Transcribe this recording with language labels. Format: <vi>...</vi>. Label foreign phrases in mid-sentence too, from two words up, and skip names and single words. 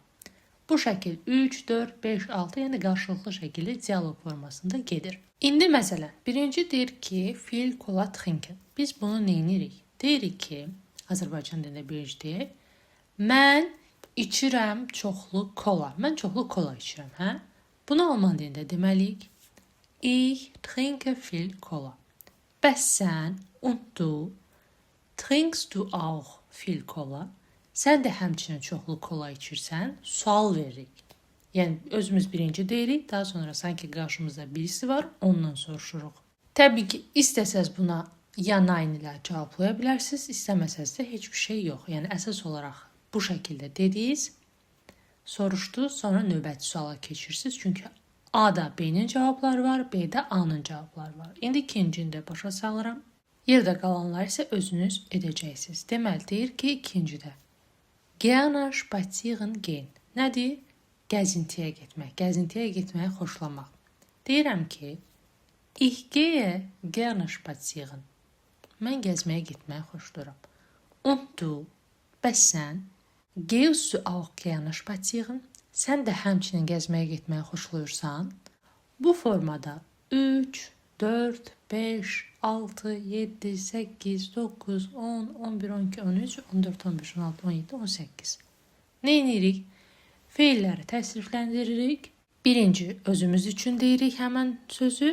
<az>Bu şəkil 3, 4, 5, 6, yəni qarşılıqlı şəkildə dialoq formasında gedir. İndi məsələn, birinci deyir ki,</az> <de>Viel Cola trinken.</de> <az>Biz bunu nə edirik? Deyirik ki, Azərbaycan dilində birinci deyək, mən içirəm çoxlu kola. Mən çoxlu kola içirəm, hə? Bunu alman dilində deməliyik.</az> <de>Ich trinke viel Cola.</de> <az>Bəs sən,</az> <de>und du, trinkst du auch viel Cola?</de> <az>Sən də həmçinin çoxlu kola içirsən, sual veririk. Yəni, özümüz birinci deyirik, daha sonra sanki qarşımızda birisi var, ondan soruşuruq. Təbii ki, istəsəz buna ya nein ilə cavablaya bilərsiniz, istəməsəz də heç bir şey yox. Yəni, əsas olaraq bu şəkildə dediniz, soruşdunuz, sonra növbəti suala keçirsiniz. Çünki A-da B-nin cavabları var, B-də A-nın cavabları var. İndi ikincini də başa salıram. Yerdə qalanlar isə özünüz edəcəksiniz. Deməli, deyir ki, ikincidə.</az> <de>Gerne spazieren gehen.</de> <az>Nədir? Gəzintiyə getmək. Gəzintiyə getməyi xoşlamaq. Deyirəm ki,</az> <de>ich gehe gerne spazieren.</de> <az>Mən gəzməyə getməyi xoşlayıram.</az> <de>Und du,</de> <az>bəs sən?</az> <de>Gehst du auch gerne spazieren?</de> <az>Sən də həmçinin gəzməyə getməyi xoşlayırsan? Bu formada 3, 4, 5, 6, 7, 8, 9, 10, 11, 12, 13, 14, 15, 16, 17, 18. Nə edirik? Feilləri təsrifləndiririk. Birinci, özümüz üçün deyirik həmən sözü.</az>